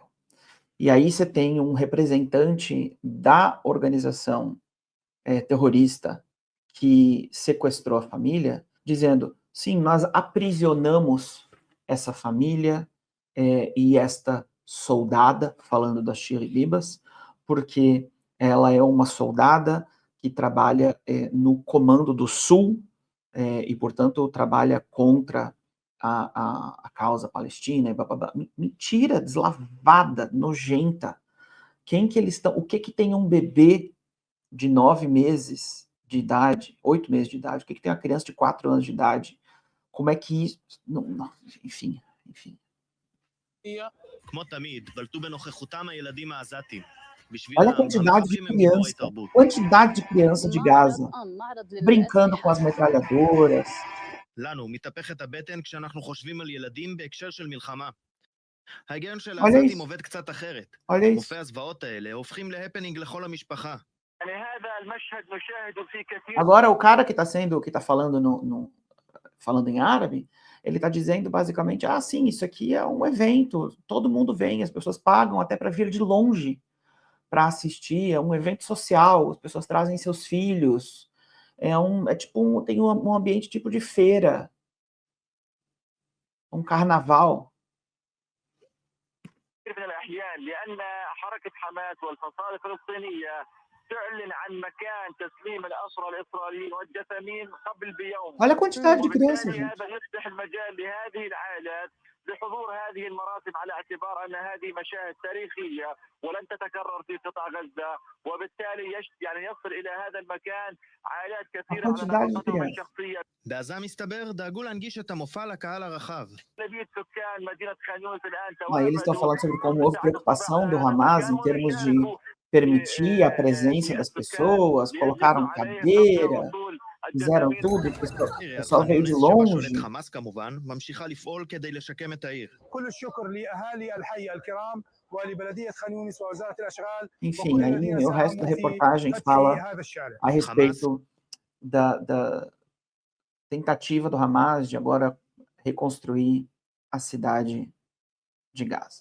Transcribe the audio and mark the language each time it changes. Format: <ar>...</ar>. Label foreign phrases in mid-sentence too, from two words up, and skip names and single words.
<pt>E aí você tem um representante da organização terrorista que sequestrou a família, dizendo, sim, nós aprisionamos essa família e esta soldada, falando da Shiri Bibas, porque ela é uma soldada que trabalha no Comando do Sul e, portanto, trabalha contra a causa palestina. E blá, blá, blá. Mentira deslavada, nojenta. Quem que eles estão? O que tem um bebê de 9 meses de idade, 8 meses de idade? O que tem uma criança de 4 anos de idade? Como é que isso... Não, enfim.</pt> <he>כמו תמיד, בלטו בנוכחותם הילדים העזתים.</he> <pt>Olha a quantidade de criança de Gaza brincando com as metralhadoras.</pt> <he>לנו מתהפכת הבטן כשאנחנו חושבים על ילדים בהקשר של מלחמה. ההיגיון של העזתים עובד קצת אחרת. מופעי הזוועות האלה הופכים להפנינג לכל המשפחה.</he> <pt>Agora o cara que tá falando em árabe, ele está dizendo basicamente, sim, isso aqui é um evento, todo mundo vem, as pessoas pagam até para vir de longe para assistir, é um evento social, as pessoas trazem seus filhos, tem um ambiente tipo de feira, um carnaval. Olha a quantidade de crianças, gente.</pt> <ar>بحضور هذه المراسم على اعتبار أن هذه مشاهد تاريخية ولن تتكرر في قطاع غزة وبالتالي يصل إلى هذا المكان عائلات كثيرة على نفقتهم الشخصية.</ar> <he>בעזה מסתבר דאגו להנגיש את המופע לקהל הרחב.</he> <ar>سكان مدينة خان يونس الآن</ar> <pt>eles estão falando sobre como houve preocupação do Hamas em termos de permitir a presença das pessoas, colocaram cadeira, fizeram tudo, o pessoal veio de longe. Enfim, aí o resto da reportagem fala a respeito da tentativa do Hamas de agora reconstruir a cidade de Gaza.</pt>